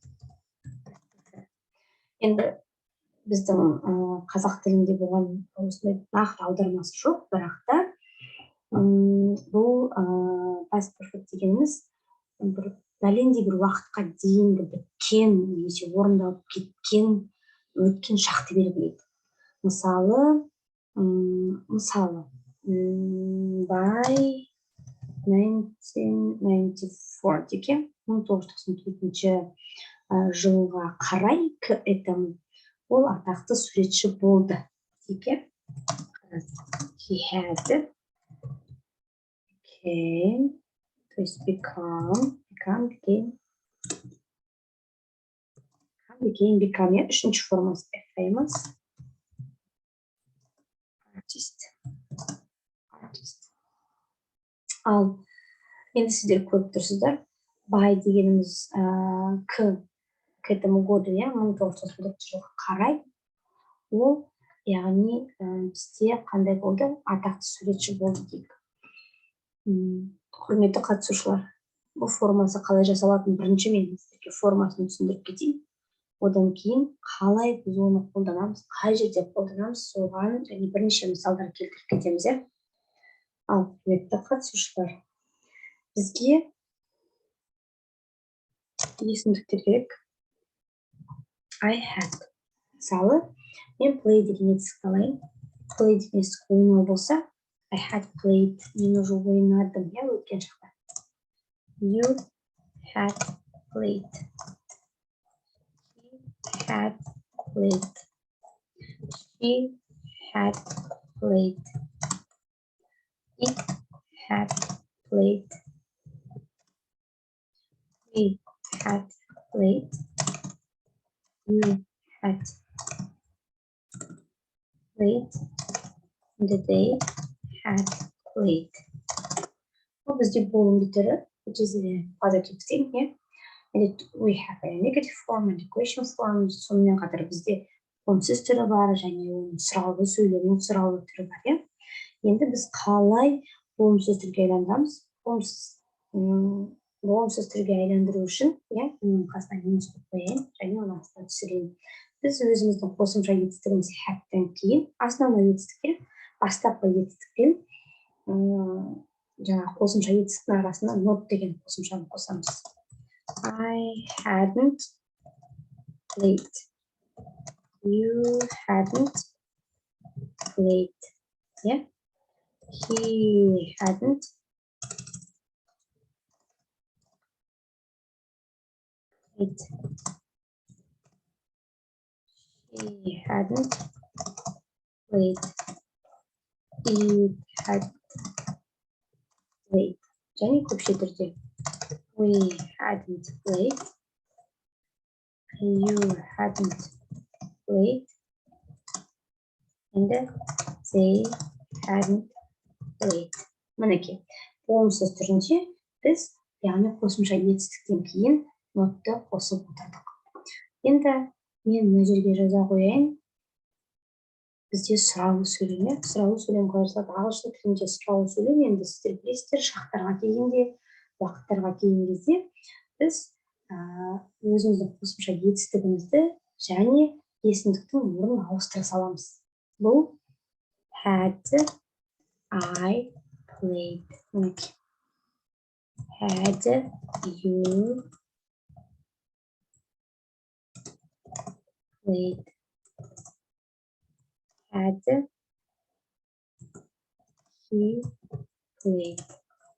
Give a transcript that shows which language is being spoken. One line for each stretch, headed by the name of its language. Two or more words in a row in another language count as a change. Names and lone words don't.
Kazakh: Енді біздің қазақ тілінде болған осындай нақты аудармасы жоқ, бірақ та бұл
English: past perfect
Kazakh: дегеніміз бір бәлендей бір уақытқа дейінгі біткен немесе орындалып кеткен өткен шақты белгілейді. Мысалы by 1994 деген 1994 жылға қарай
Russian: к этому
Kazakh: ол атақты суретші болды.
English: He had
Russian: то есть
English: became
Kazakh: үшінші формасы
English: famous artist.
Kazakh: Ал енді сіздер көріп тұрсыздар, by дегеніміз
Russian: к этому году,
Kazakh: 1994 жылға қарай, ол яғни бізде қандай болды? Атақты суретші болды дейік. Құрметті қатысушылар, бұл формасы қалай жасалатын бірінші мен сіздерге формасын түсіндіріп кетейін. Одан кейін қалай біз оны қолданамыз, қай жерде қолданамыз, соған және бірнеше мысалдар келтіріп кетеміз. Ал құрметті қатысушылар, бізге есімдіктер керек.
English: I had.
Kazakh: Мысалы, мен play деген етістікті алайын. Play деген етістік ойнау болса,
English: I had played.
Kazakh: Мен уже ойнадым, өткен шақта.
English: You had played. He had played. She had played. It had played. We had played. You had played. They had played.
Kazakh: Бұл бізде болымды түрі,
English: which is a positive thing, and we have a negative form and equation form.
Kazakh: Сонымен қатар бізде онсыз түрі бар, және сұраулы сөйлемнің сұраулы түрі бар. Енді біз қалай болымсыз түрге айландырамыз? Болымсыз түрге айландыру үшін, мен қасына минус қойып, және оны астына түсірейін. Біз өзіміздің қосымша етістігіміз hadтан кейін, основной етістікке, бастапқы етістікпен жаңа қосымша етістіктің арасында not деген қосымшаны қосамыз.
English: I hadn't played. You hadn't played. He hadn't played. She hadn't played. It had played.
Kazakh: және көпше түрде.
English: We hadn't played. You hadn't played. And they hadn't played.
Kazakh: Мінекей, болымсыз түрінде біз яғни қосымша етістіктен кейін нотты қосып отырдық. Енді мен мына жерге жаза қояйын. Бізде сұраулы сөйлем, сұраулы сөйлем қойырсады. Ағылшын тілінде сұраулы сөйлем, енді сіздер білесіздер, шақтарға келгенде, уақыттарға келген кезде біз өзіміздің қосымша етістігімізді және есімдіктің орнын ауыстыра саламыз.
English: Бұл had I played. Had you played. Had he played.